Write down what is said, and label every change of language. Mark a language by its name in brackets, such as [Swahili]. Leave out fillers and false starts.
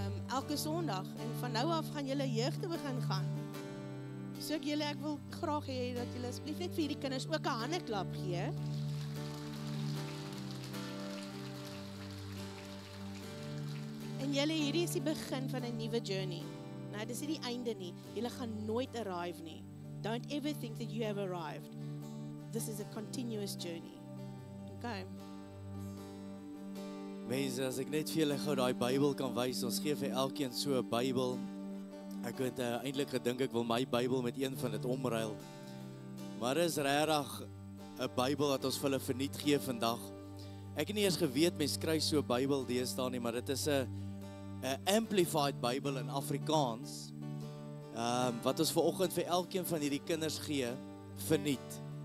[Afrikaans] Elke Sondag en van nou af gaan julle jeug te begin gaan. So ek wil graag hê dat julle asseblief net vir hierdie kinders ook 'n handeklap gee. En julle, hierdie is die begin van 'n nuwe journey. Nou, dis nie die einde nie. Julle gaan nooit arrive nie. [English] Don't ever think that you have arrived. This is a continuous journey. Okay. [Afrikaans] Mense, as ek net vir julle gou daai Bybel kan wys, ons gee vir elkeen so 'n Bybel. Ek het eintlik gedink ek wil my Bybel met een van dit omruil. Maar is regtig 'n Bybel wat ons vir hulle verniet gee vandag. Ek het nie eers geweet mens kry so 'n Bybel deesdae nie, maar dit is 'n amplified Bybel in Afrikaans. Wat ons vanoggend vir elkeen van hierdie kinders gee, verniet.